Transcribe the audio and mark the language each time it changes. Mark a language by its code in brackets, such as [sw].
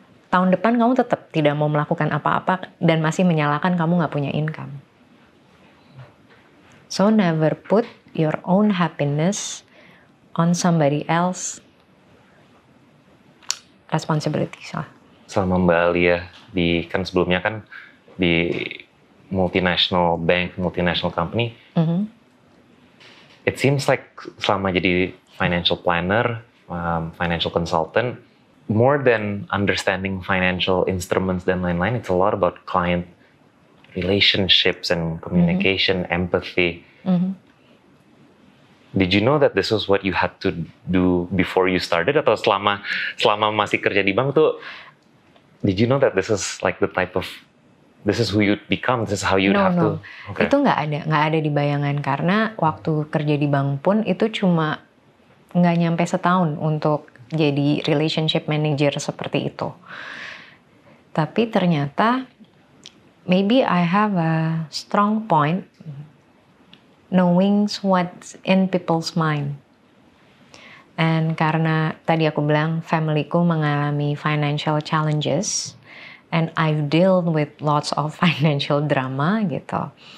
[id] Tahun depan kamu tetap tidak mau melakukan apa-apa dan masih menyalahkan kamu nggak punya income. [en] So never put your own happiness on somebody else responsibilities lah. [id] Selama Mbak Alia kan sebelumnya kan di [en] multinational bank, multinational company, it seems like [id] selama jadi [en] financial planner, financial consultant, more than understanding financial instruments [id] dan lain-lain, [en] it's a lot about client relationships and communication, empathy. Did you know that this was what you had to do before you started, [id] atau selama masih kerja di bank tuh, [en] did you know that this is like the type of, this is who you'd become, this is how you'd have to? Okay. [id] Itu nggak ada di bayangan, karena waktu kerja di bank pun itu cuma nggak nyampe setahun untuk jadi relationship manager seperti itu. Tapi ternyata [en] maybe I have a strong point knowing what's in people's mind. And [id] karena tadi aku bilang familyku mengalami [en] financial challenges and I've dealt with lots of financial drama gitu.